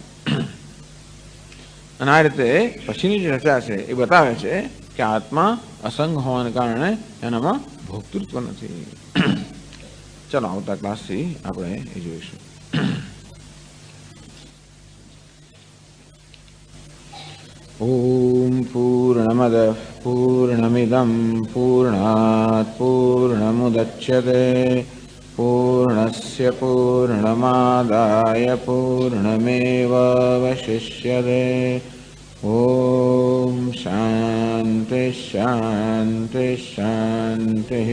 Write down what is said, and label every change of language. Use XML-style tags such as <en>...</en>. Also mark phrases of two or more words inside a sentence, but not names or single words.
<gu>અને આ રીતે પછીની જે ચર્ચા છે એ બતાવે છે કે આત્મા અસંગ હોવાને કારણે એનામાં ભોક્તૃત્વ નથી. ચલો આવતા ક્લાસથી આપણે એ જોઈશું.</gu> <sa>ओम पूर्णमद पूर्णमिदं पूर्णात् पूर्णमुदच्यते पूर्णस्य पूर्णमादाय पूर्णमेवावशिष्यते। ॐ शान्ति शान्ति शान्तिः।</sa>